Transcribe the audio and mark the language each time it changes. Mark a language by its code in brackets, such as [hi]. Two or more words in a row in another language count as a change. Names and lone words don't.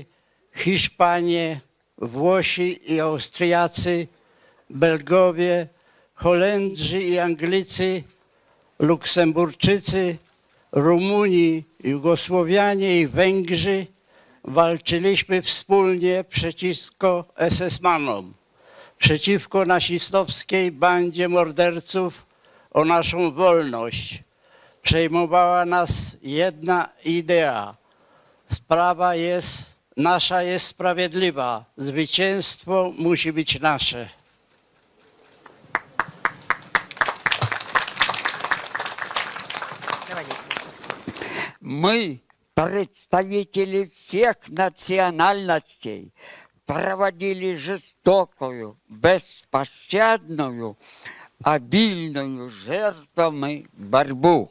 [pl] Hiszpanie, Włosi i Austriacy, Belgowie, Holendrzy i Anglicy, Luksemburczycy, Rumuni, Jugosłowianie i Węgrzy walczyliśmy wspólnie przeciwko SS-manom, przeciwko nazistowskiej bandzie morderców o naszą wolność. Przejmowała nas jedna idea. Nasza jest sprawiedliwa. Zwycięstwo musi być nasze. [ru] Мы, представители всех национальностей, проводили жестокую, беспощадную, обильную жертвами борьбу.